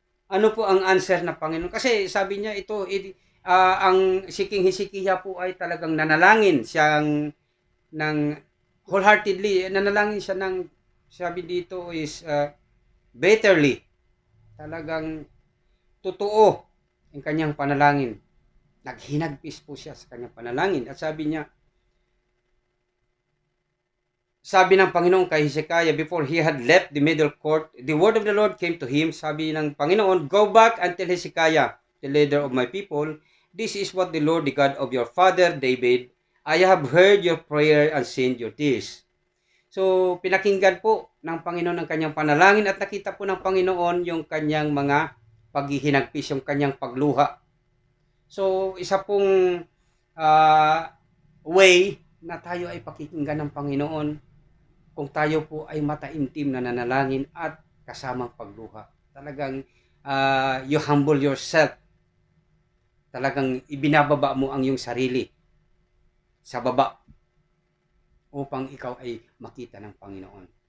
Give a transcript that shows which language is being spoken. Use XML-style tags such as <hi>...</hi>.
<tl>Ano po ang answer ng Panginoon? Kasi sabi niya ito, ang si King Hezekiah po ay talagang nanalangin siyang ng wholeheartedly, nanalangin siya ng, sabi dito is bitterly. Talagang totoo ang kanyang panalangin. Naghinagpis po siya sa kanyang panalangin. At sabi ng Panginoon kay</tl> <en>Hezekiah, before he had left the middle court, the word of the Lord came to him.</en> <tl>Sabi ng Panginoon,</tl> <en>go back and tell Hezekiah, the leader of my people, this is what the Lord, the God of your father David, I have heard your prayer and seen your tears.</en> <tl>So, pinakinggan po ng Panginoon ang kanyang panalangin at nakita po ng Panginoon yung kanyang mga paghihinagpis, yung kanyang pagluha. So, isa pong way na tayo ay pakikinggan ng Panginoon kung tayo po ay mataimtim na nanalangin at kasamang pagluha. Talagang</tl> <en>you humble yourself.</en> <tl>Talagang ibinababa mo ang iyong sarili sa baba upang ikaw ay makita ng Panginoon.</tl>